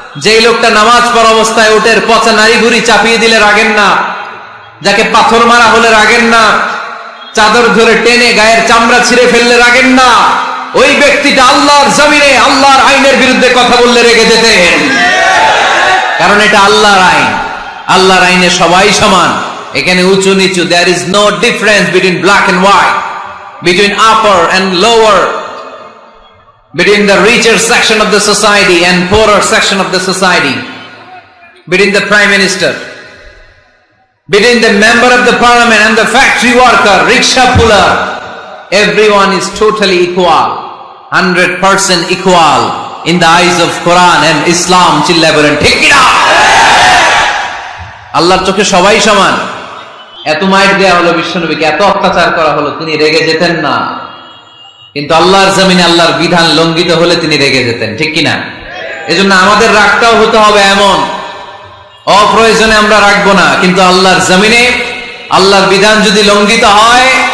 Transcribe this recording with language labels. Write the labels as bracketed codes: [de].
[bn] যেই লোকটা নামাজ পড়া অবস্থায় উটের পচা নাড়ি ভুঁড়ি চাপিয়ে দিলে রাগেন না, যাকে পাথর মারা হলে রাগেন না, চাদর ধরে টেনে গায়ের চামড়া ছিঁড়ে ফেললে রাগেন না, ওই ব্যক্তিটা আল্লাহর জমিনে আল্লাহর আইনের বিরুদ্ধে কথা বললে রেগে যেতেন। কারণ এটা আল্লাহর আইন, আল্লাহর আইনে সবাই সমান। এখানে উঁচু নিচু, [en] there is no difference between black and white, between upper and lower, between the richer section of the society and poorer section of the society, between the prime minister, between the member of the parliament and the factory worker, rickshaw puller. Everyone is totally equal, 100% equal in the eyes of Quran and Islam. [bn] চিল্লায় বলেন ঠিক কি না? আল্লাহর চোখে সবাই সমান। এত মাইর দেয়া হলো বিশ্বনবীকে, এত অত্যাচার করা হলো, তিনি রেগে যেতেন না। কিন্তু আল্লাহর জমিনে আল্লাহর বিধান লঙ্ঘিত হলে তিনি রেগে যেতেন, ঠিক কিনা? এজন্য আমাদের রাগটাও হতে হবে এমন, অপ্রয়োজনে আমরা রাখবো না, কিন্তু আল্লাহর জমিনে আল্লাহর বিধান যদি লঙ্ঘিত হয়